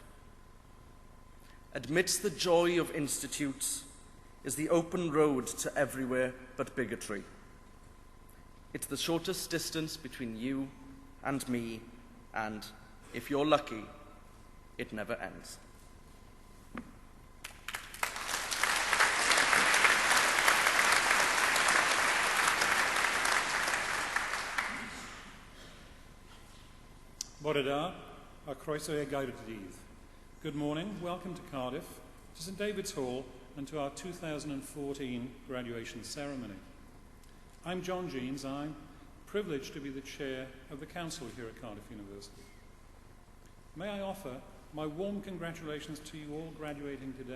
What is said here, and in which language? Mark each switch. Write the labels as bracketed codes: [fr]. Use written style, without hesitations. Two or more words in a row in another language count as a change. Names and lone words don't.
[en] Amidst the joy of institutes is the open road to everywhere but bigotry. It's the shortest distance between you and me, and, if you're lucky, it never ends. [cy] Bore da, a croeso e Gaerdydd. [en] Good morning, welcome to Cardiff, to St David's Hall, and to our 2014 graduation ceremony. I'm John Jeans. I'm privileged to be the chair of the council here at Cardiff University. May I offer my warm congratulations to you all graduating today.